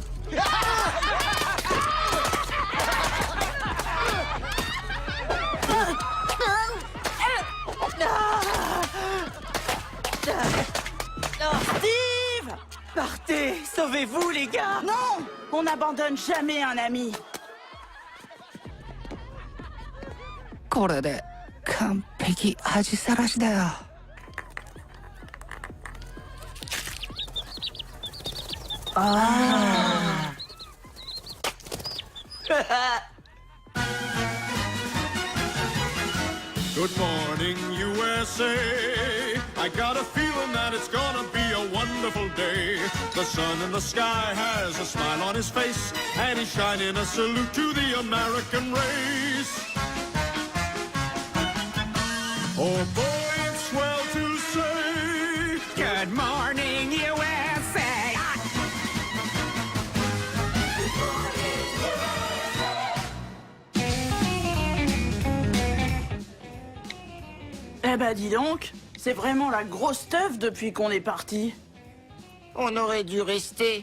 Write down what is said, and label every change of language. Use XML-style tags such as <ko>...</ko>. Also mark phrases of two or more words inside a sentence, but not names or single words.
<fr>Steve! Partez! Sauvez-vous, les gars! Non! On n'abandonne jamais un ami.</fr> <ja>これで完璧恥さらしだよ。</ja> <en>Good morning, USA. I got a feeling that it's gonna be a wonderful day. The sun in the sky has a smile on his face, and he's shining a salute to the American race. Oh boy, it's swell to say, good morning, USA.</en> <fr>Eh ben dis donc, c'est vraiment la grosse teuf depuis qu'on est parti. On aurait dû rester.</fr>